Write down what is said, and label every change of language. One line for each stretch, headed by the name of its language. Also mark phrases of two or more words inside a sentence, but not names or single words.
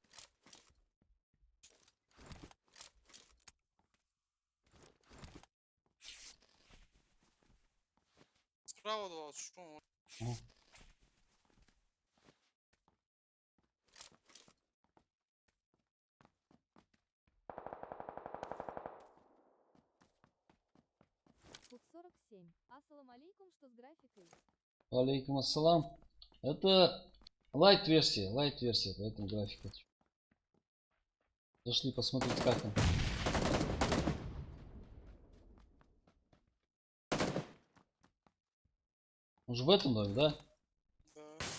Russian: Справа два, что? Хук 47.
Arabic: السلام عليكم,
Russian: что с графикой?
Arabic: عليكم السلام.
Russian: Это лайт-версия, поэтому графика. Зашли посмотреть, как там. Он же в этом доме, да? Да.